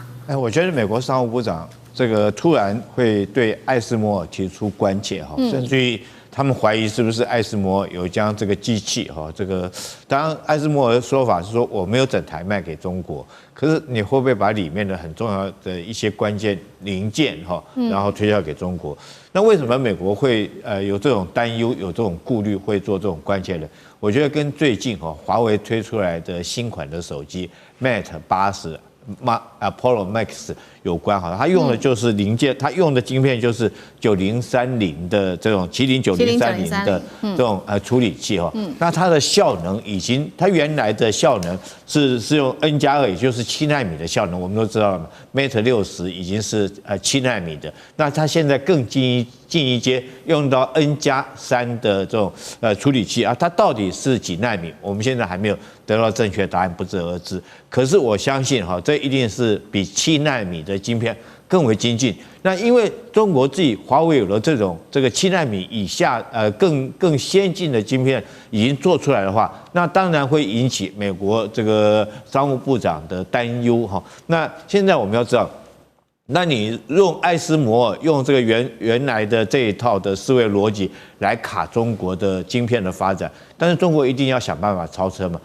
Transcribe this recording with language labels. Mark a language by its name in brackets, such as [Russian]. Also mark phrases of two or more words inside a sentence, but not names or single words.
[Chinese] 我覺得美國商務部長這個突然會對艾斯摩爾提出關切哈，甚至於他們懷疑是不是艾斯摩爾有將這個機器這個，當然艾斯摩爾的說法是說我沒有整台賣給中國，可是你會不會把裡面的很重要的一些關鍵零件然後推銷給中國？那為什麼美國會有這種擔憂、有這種顧慮，會做這種關切呢？我覺得跟最近華為推出來的新款的手機 Mate 80。Apollo Max 有關它用的就是零件，它用的晶片就是 9030的這種麒麟9030的這種處理器那它的效能已經，它原來的效能是用 N+2，也就是7奈米的效能，我們都知道了嘛 ，Mate 60已經是7奈米的，那它現在更进一階，用到 N+3的這種處理器它到底是幾奈米？我們現在還沒有得到正確答案，不得而知。可是我相信這一定是比7奈米的晶片更為精進。那因為中國自己華為有了这個7奈米以下更先進的晶片已經做出來的話，那當然會引起美國這個商務部長的擔憂那現在我們要知道，那你用艾斯摩爾用這個原來的這一套的思維邏輯來卡中國的晶片的發展，但是中國一定要想辦法超車嘛。